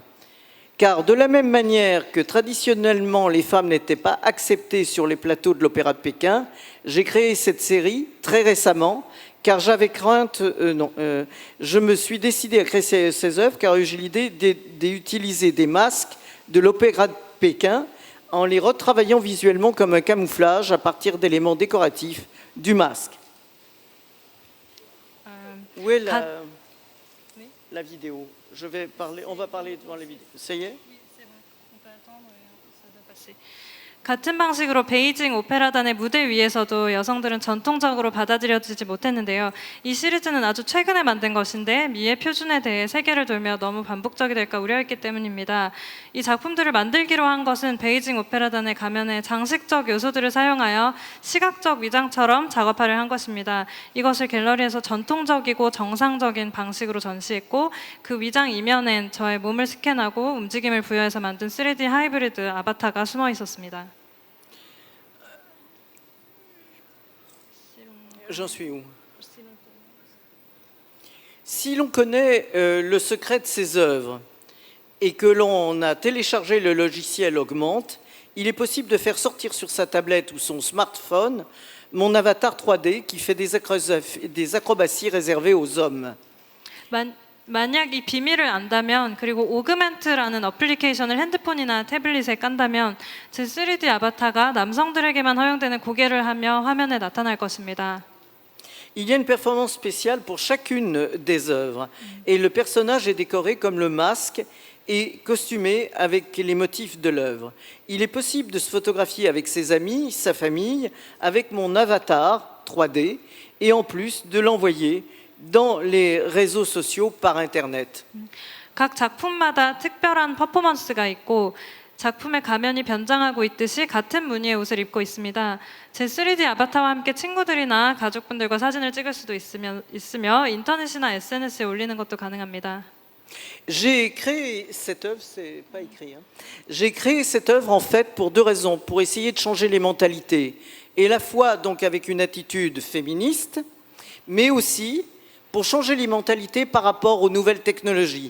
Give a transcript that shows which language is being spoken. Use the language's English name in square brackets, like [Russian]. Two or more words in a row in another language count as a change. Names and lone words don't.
[French] Car de la même manière que traditionnellement les femmes n'étaient pas acceptées sur les plateaux de l'Opéra de Pékin, j'ai créé cette série très récemment, car j'avais crainte, je me suis décidé à créer ces œuvres car j'ai l'idée d'utiliser des masques de l'Opéra de Pékin en les retravaillant visuellement comme un camouflage à partir d'éléments décoratifs du masque. Où est la vidéo? On va parler devant la vidéo. Ça y est? [Korean] 같은 방식으로 베이징 오페라단의 무대 위에서도 여성들은 전통적으로 받아들여지지 못했는데요. 이 시리즈는 아주 최근에 만든 것인데 미의 표준에 대해 세계를 돌며 너무 반복적이 될까 우려했기 때문입니다. 이 작품들을 만들기로 한 것은 베이징 오페라단의 가면에 장식적 요소들을 사용하여 시각적 위장처럼 작업화를 한 것입니다. 이것을 갤러리에서 전통적이고 정상적인 방식으로 전시했고 그 위장 이면엔 저의 몸을 스캔하고 움직임을 부여해서 만든 3D 하이브리드 아바타가 숨어 있었습니다. [French] J'en suis où? Si l'on connaît le secret de ces œuvres et que l'on a téléchargé le logiciel Augmente, il est possible de faire sortir sur sa tablette ou son smartphone mon avatar 3D qui fait des acrobaties réservées aux hommes. [Korean] 만약 이 비밀을 안다면 그리고 오그멘트라는 어플리케이션을 핸드폰이나 태블릿에 깐다면 제 3D 아바타가 남성들에게만 허용되는 고개를 하며 화면에 나타날 것입니다. [French] Il y a une performance spéciale pour chacune des œuvres et le personnage est décoré comme le masque et costumé avec les motifs de l'œuvre. Il est possible de se photographier avec ses amis, sa famille, avec mon avatar 3D et en plus de l'envoyer dans les réseaux sociaux par Internet. [Korean] 각 작품마다 특별한 퍼포먼스가 있고 작품의 가면이 변장하고 있듯이 같은 무늬의 옷을 입고 있습니다. 제 3D 아바타와 함께 친구들이나 가족분들과 사진을 찍을 수도 있으며 인터넷이나 SNS에 올리는 것도 가능합니다. [French] J'ai créé cette œuvre, c'est pas écrit. J'ai créé cette œuvre en fait pour deux raisons, pour essayer de changer les mentalités, et à la fois donc avec une attitude féministe, mais aussi pour changer les mentalités par rapport aux nouvelles technologies.